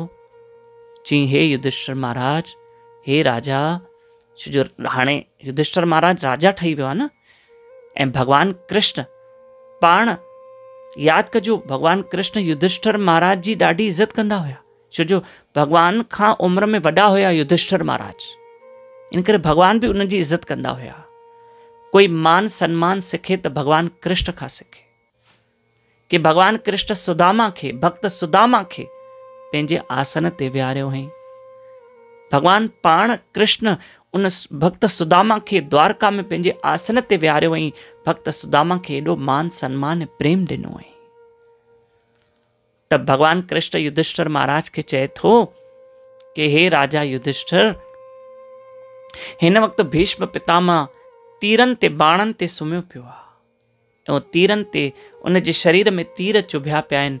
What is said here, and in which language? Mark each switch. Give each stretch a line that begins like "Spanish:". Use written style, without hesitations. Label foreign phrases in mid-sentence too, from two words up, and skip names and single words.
Sindhi: चई, हे युधिष्ठिर महाराज, हे राजा, छो जो हाणे युधिष्ठिर महाराज राजा ठही वियो आहे न, ऐं भगवान कृष्ण पाण यादि कजो, भगवान कृष्ण युधिष्ठिर महाराज जी ॾाढी इज़त कंदा हुया, छो जो भगवान खां उम्र में वॾा हुया युधिष्ठिर महाराज। इन करे भगवान भी उनजी इज़त कंदा हुया। कोई मान सम्मान सिखे त भगवान कृष्ण खां सिखे। कि भगवान कृष्ण सुदामा खे, भक्त सुदामा खे पंहिंजे आसन ते विहारियो हुई। भगवान पाण कृष्ण उन भक्त सुदामा खे द्वारका में पंहिंजे आसन ते विहारियो हुई। भक्त सुदामा खे एॾो मान सम्मान प्रेम ॾिनो हुई। त भगवान कृष्ण युधिष्ठिर महाराज खे चए थो कि हे राजा युधिष्ठिर, हिन वक़्तु भीष्म पितामह तीरनि ते बाणनि ते सुम्हियो पियो आहे ऐं तीरनि ते उन जे शरीर में तीर चुभिया पिया आहिनि।